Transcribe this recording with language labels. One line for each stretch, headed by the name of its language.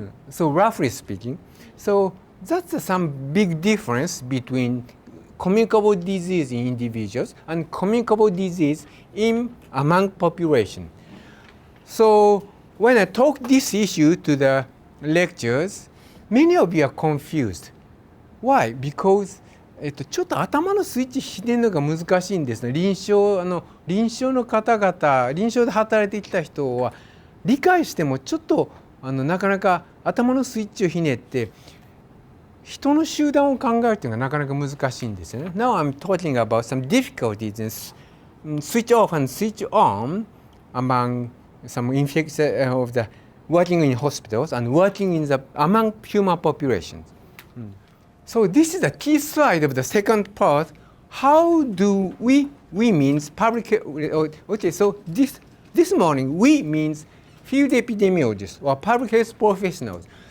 English: So roughly speaking, so that's some big difference between communicable disease in individuals and communicable disease among population. So when I talk this issue to the lecturers, many of you are confused. Why? Because
Japanese: ちょっと頭のスイッチひねるのが難しいんですね。臨床の方々、臨床で働いてきた人は理解してもちょっとなかなか頭のスイッチをひねって人の集団を考えるというのがなかなか難しいんですよね。
English: Now I'm talking about some difficulties in switch off and switch on among some infections of the working in hospitals and working among human populations. So this is the key slide of the second part. How do we means public, okay, so this morning we means field epidemiologists or public health professionals.